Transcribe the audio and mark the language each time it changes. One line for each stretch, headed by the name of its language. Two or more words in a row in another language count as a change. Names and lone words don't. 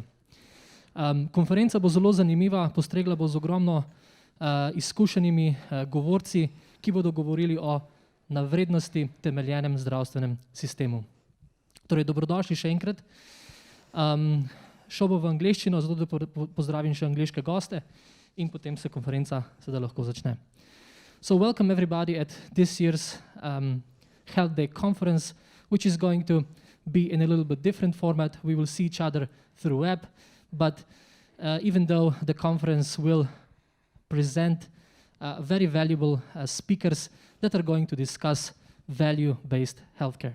Slovenian: Konferenca bo zelo zanimiva, postregla bo z ogromno izkušenimi govorci, ki bodo govorili o navrednosti temeljenem zdravstvenem sistemu. Torej, dobrodošli še enkrat. Šel bo v angleščino, zato da pozdravim še angleške goste in potem se konferenca sedaj lahko začne.
English: So welcome everybody at this year's HealthDay conference, which is going to be in a little bit different format. We will see each other through web, but even though the conference will present very valuable speakers that are going to discuss value-based healthcare.